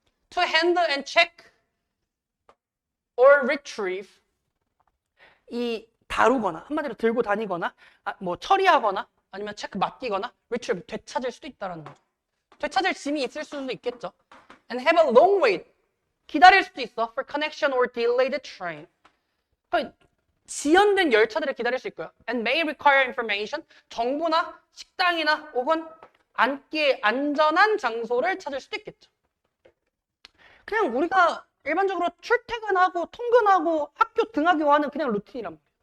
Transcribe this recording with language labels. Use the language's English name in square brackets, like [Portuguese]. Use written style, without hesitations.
[English] To handle and check or retrieve. [Korean] 이 다루거나, 한마디로 들고 다니거나, 뭐 처리하거나, 아니면 체크 맡기거나, retrieve, 되찾을 수도 있다는 거죠. 되찾을 짐이 있을 수도 있겠죠. [English] And have a long wait. [Korean] 기다릴 수도 있어. [English] For connection or delayed train. [Korean] 지연된 열차들을 기다릴 수 있고요. [English] And may require information. [Korean] 정보나 식당이나 혹은 앉기에 안전한 장소를 찾을 수도 있겠죠. 그냥 우리가 일반적으로 출퇴근하고 통근하고 학교 등하교 하는 그냥 루틴이란 말이에요.